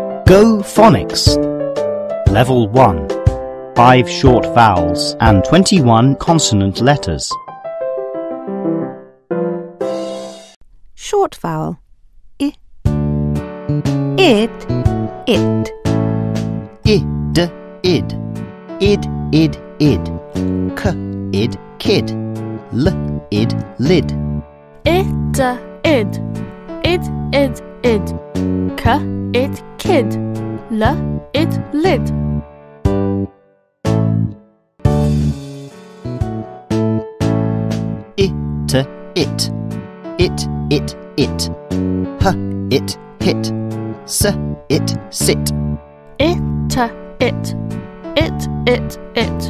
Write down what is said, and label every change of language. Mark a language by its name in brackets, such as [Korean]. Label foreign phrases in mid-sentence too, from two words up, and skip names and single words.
[English] Go Phonics. Level 1. 5 short vowels and 21 consonant letters. Short vowel. I. It. It. Id, id. Id, id, id. K, id, kid. L, id, lid. Id, id. Id, id, id. K, id, kid. L, id, lid. It, it. It, it, it. H, it, hit. S, it, sit. It, it. It, it, it.